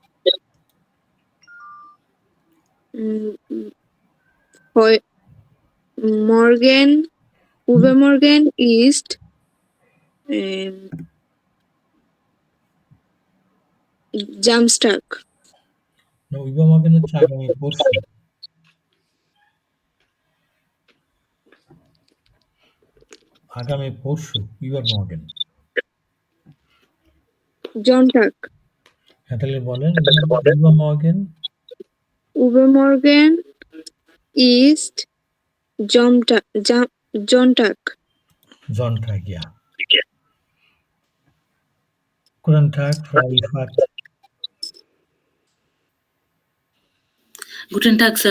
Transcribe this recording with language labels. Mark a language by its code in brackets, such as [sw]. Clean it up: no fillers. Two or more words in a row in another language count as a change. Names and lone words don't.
[de] Übermorgen ist Samstag. [bn] No, übermorgen হচ্ছে আগামী পরশু। [de] আগামী পরশু übermorgen। Sonntag. [bn] হ্যাঁ, তাহলে বলেন übermorgen। [de] Übermorgen ist Sonntag. Sonntag, ja. Guten Tag, Frau Ifat. Guten Tag, Sir.